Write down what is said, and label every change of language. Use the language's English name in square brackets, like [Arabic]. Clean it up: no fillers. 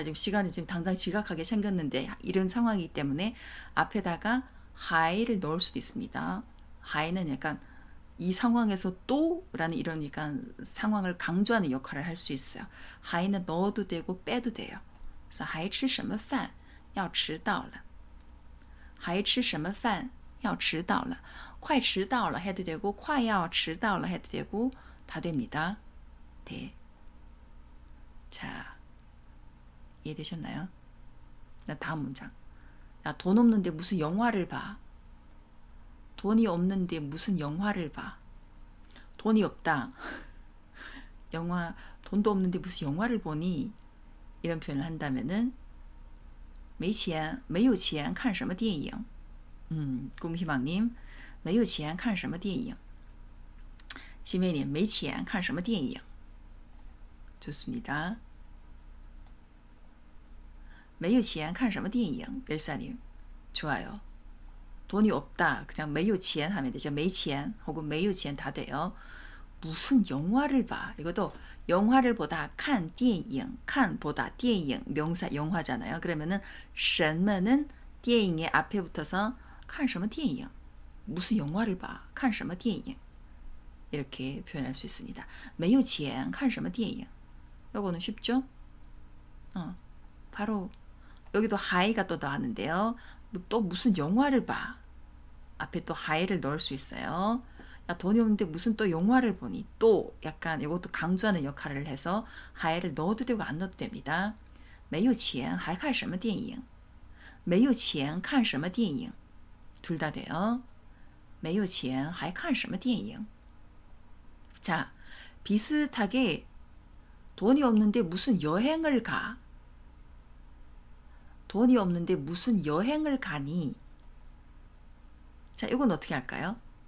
[Korean] 지금 시간이 지금 당장 지각하게 생겼는데 이런 상황이기 때문에 앞에다가 하이를 넣을 수도 있습니다. 하이는 약간 이 상황에서 또라는 이런 약간 상황을 강조하는 역할을 할 수 있어요. 하이는 넣어도 되고 빼도 돼요. 그래서 [Chinese] 还吃什么饭要迟到了还吃什么饭要迟到了快迟到了 [Korean] 해도 되고 快要迟到了 해도 되고 다 됩니다. 네. 자, 이해되셨나요? 다음 문장. 야, 돈 없는데 무슨 영화를 봐. 돈이 없는데 무슨 영화를 봐. 돈이 없다. 영화 돈도 없는데 무슨 영화를 보니? 이런 표현을 한다면은 [Chinese] 没钱没有钱看什么电影 꿈희망님 没有钱看什么电影 지메님 没钱看什么电影 좋습니다. 没有钱看什么电影 [Korean] 일사님 좋아요. 돈이 없다. 그냥 没有钱 하면 되죠. 没钱 혹은 没有钱 다 돼요. 무슨 영화를 봐. 이것도 영화를 보다 看电影 看보다 电影 명사 영화잖아요. 그러면은 什么는 电影의 앞에 붙어서 看什么电影 무슨 영화를 봐. 看什么电影 이렇게 표현할 수 있습니다. [Chinese] 没有钱看什么电影 [Korean] 요거는 쉽죠? 바로 여기도 하이가 또 나왔는데요. 또 무슨 영화를 봐. 앞에 또 하이를 넣을 수 있어요. 야, 돈이 없는데 무슨 또 영화를 보니. 또 약간 이것도 강조하는 역할을 해서 하이를 넣어도 되고 안 넣어도 됩니다. [Chinese] 没有钱还看什么电影没有钱看什么电影 [Korean] 둘 다 돼요. [Chinese] 没有钱还看什么电影 [Korean] 자, 비슷하게 돈이 없는데 무슨 여행을 가. 돈이 없는데 무슨 여행을 가니? 자, 이건 어떻게 할까요?